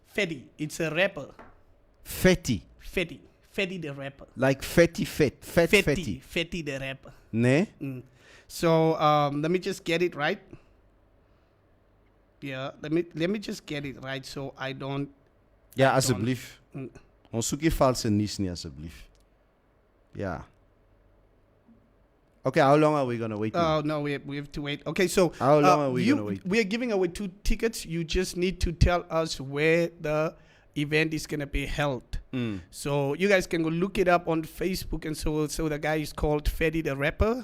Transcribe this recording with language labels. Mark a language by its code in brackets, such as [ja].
[en] Fedi, it's a rapper. Fetty. Fedi the rapper. Like Fetty. Fetty the rapper. Ne? So let me just get it right. Yeah, let me just get it right so I don't. [af] Ja, asseblief. Ons soek nie valse nuus nie, asseblief. [en] Yeah. Okay, how long are we going to wait? Oh, no, we have to wait. Okay, so how long are we going to wait? We are giving away 2 tickets. You just need to tell us where the event is going to be held. So you guys can go look it up on Facebook. And so the guy is called Fedi the Rapper.